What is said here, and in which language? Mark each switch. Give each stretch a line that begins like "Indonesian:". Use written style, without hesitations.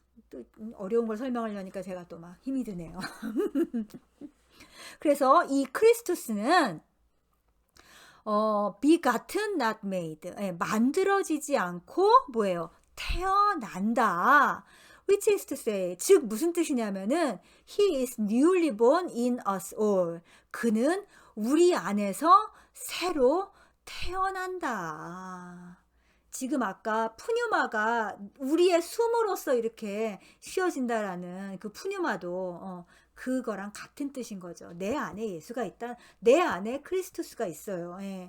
Korean: 또 어려운 걸 설명하려니까 제가 또 막 힘이 드네요. 그래서 이 크리스투스는
English: begotten not made,
Korean: 만들어지지 않고 뭐예요? 태어난다.
English: which is to say,
Korean: 즉 무슨 뜻이냐면은
English: he is newly born in us all.
Korean: 그는 우리 안에서 새로 태어난다. 지금 아까 푸뉴마가 우리의 숨으로써 이렇게 쉬어진다라는 그 푸뉴마도 그거랑 같은 뜻인 거죠. 내 안에 예수가 있다. 내 안에 크리스투스가 있어요.